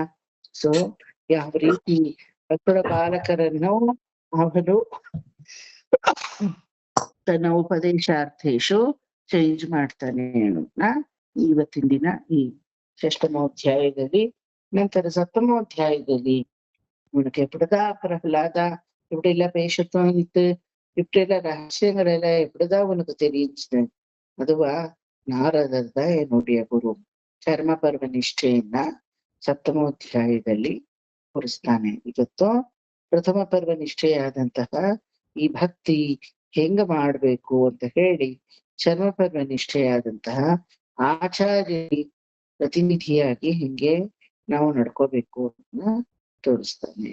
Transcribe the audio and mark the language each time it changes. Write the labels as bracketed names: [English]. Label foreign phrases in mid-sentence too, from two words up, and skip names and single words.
[Kannada] ಸೊ ಯಾವ ರೀತಿ ಅಸುರ ಬಾಲಕರನ್ನು ಅವನು ತನ್ನ ಉಪದೇಶಾರ್ಥೇಶು ಚೇಂಜ್ ಮಾಡ್ತಾನೆ ಅನ್ನೋದನ್ನ ಇವತ್ತಿನ ದಿನ ಈ 6ಮ ಅಧ್ಯಾಯದಲ್ಲಿ, ನಂತರ 7ಮ அத்தியாயದಲ್ಲಿ [Tamil] உனக்கு எப்படிதான் பிரகலாதா இப்படி எல்லாம் பேச தோணித்து, இப்படி எல்லாம் ரகசியங்கள் எல்லாம் எப்படிதான் உனக்கு தெரியுச்சு? அதுவா நாரதர் தான் என்னுடைய ಗುರು. [Kannada] ಚರ್ಮ ಪರ್ವ ನಿಷ್ಠೆಯನ್ನ 7ಮ ಅಧ್ಯಾಯದಲ್ಲಿ ತೋರಿಸ್ತಾನೆ. ಇವತ್ತು ಪ್ರಥಮ ಪರ್ವ ನಿಷ್ಠೆಯಾದಂತಹ ಈ ಭಕ್ತಿ ಹೆಂಗ ಮಾಡ್ಬೇಕು ಅಂತ ಹೇಳಿ ಚರ್ಮ ಪರ್ವ ನಿಷ್ಠೆಯಾದಂತಹ ಆಚಾರ್ಯ ಪ್ರತಿನಿಧಿಯಾಗಿ ಹೆಂಗೆ ನಾವು ನಡ್ಕೋಬೇಕು ಅಂತ ತೋರಿಸ್ತಾನೆ.